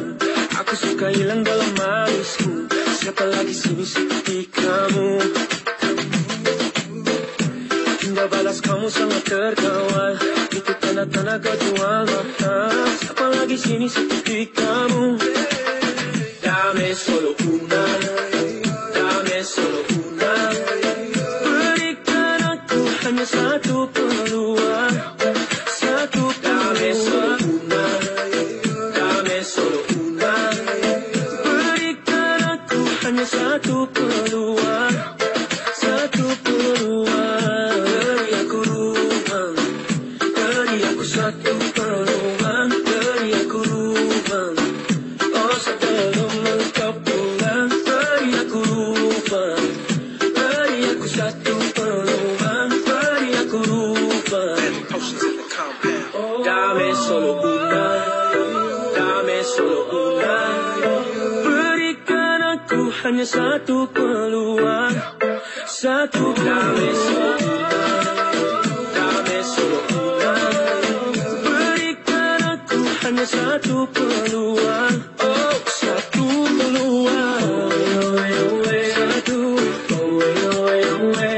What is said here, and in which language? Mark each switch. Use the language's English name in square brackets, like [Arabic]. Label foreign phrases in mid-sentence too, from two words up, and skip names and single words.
[Malay] Aku suka hilang dalam alismu. Siapa lagi sini seperti kamu? Indah balas kamu sangat terkawal. Itu tanda-tanda kau jual mahal. Siapa lagi sini seperti kamu? [Spanish] Dame solo una, dame solo una. [Malay] Berikan aku hanya satu peluang. [Spanish] Satu dame solo una, dame solo una. [Malay] Berikan aku hanya satu peluang. Satu peluang. Satu peluang, beri aku ruang. Oh sebelum engkau pulang, beri aku ruang. Beri aku satu peluang, beri aku ruang. [Spanish] Dame solo una, dame solo una. [Malay] Berikan aku hanya satu peluang. [Spanish] Satu dame solo una, dame solo una. [Malay] Hanya satu peluang, oh satu peluang, satu peluang,